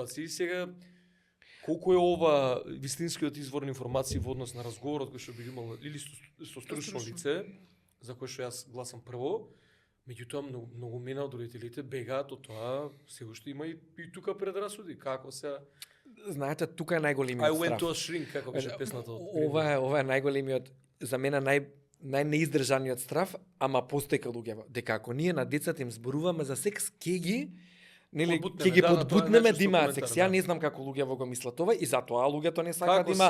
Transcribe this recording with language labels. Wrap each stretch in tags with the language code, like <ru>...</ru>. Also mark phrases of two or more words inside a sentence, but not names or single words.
<mk>И сега колку е ова вистинскиот извор на информации во однос на разговорот кој што би имал или со стручно стручно. лице, за кој што јас гласам прво, меѓутоа многу мена од родителите бегаат од тоа, се уште има и тука предрасуди, како се Знаете, тука е</mk> <en>I</en> <mk>најголемиот</mk> <en>went</en> <mk>страв.</mk> <en>to a shrink,</en> <mk>како беше песната од Ова е најголемиот, за мене најнеиздржаниот страв, ама постои кај луѓето, дека ако ние на децата им зборуваме за секс, ќе ги нели Подбутнеме, ќе ги да, тоа е подбутнеме најчесто да имаат коментар, секс. Ја да. не знам како луѓето го мислат ова и затоа луѓето не сакаат Како да има</mk>